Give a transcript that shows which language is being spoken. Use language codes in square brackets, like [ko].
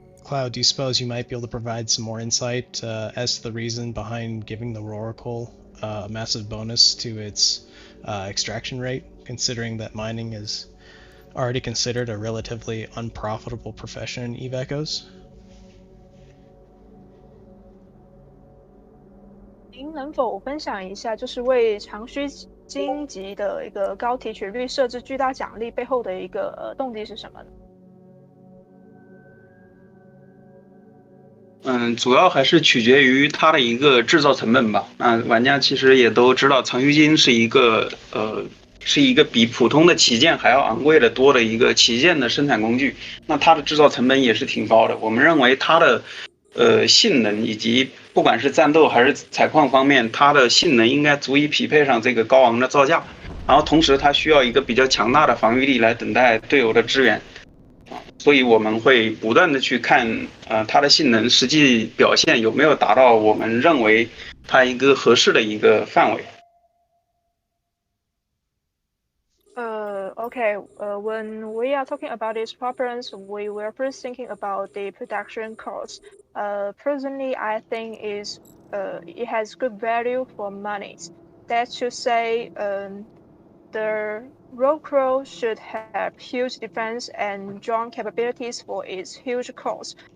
[en] Cloud, do you suppose you might be able to provide some more insight as to the reason behind giving the Roricle a massive bonus to its extraction rate, considering that mining is already considered a relatively unprofitable profession in Eve Echoes? [zh] 您能否分享一下，就是为长须鲸级的一个高提取率设置巨大奖励背后的一个动机是什么呢？主要还是取决于它的一个制造成本吧。玩家其实也都知道，长须鲸是一个比普通的旗舰还要昂贵的多的一个旗舰的生产工具，那它的制造成本也是挺高的。我们认为它的性能以及不管是战斗还是采矿方面，它的性能应该足以匹配上这个高昂的造价。然后同时它需要一个比较强大的防御力来等待队友的支援。所以我们会不断的去看它的性能实际表现有没有达到我们认为它一个合适的一个范围。 [en] Okay, when we are talking about these problems, we were first thinking about the production costs. Personally, I think it has good value for money. That's to say, the Rockwell should have huge defense and drone capabilities for its huge cost.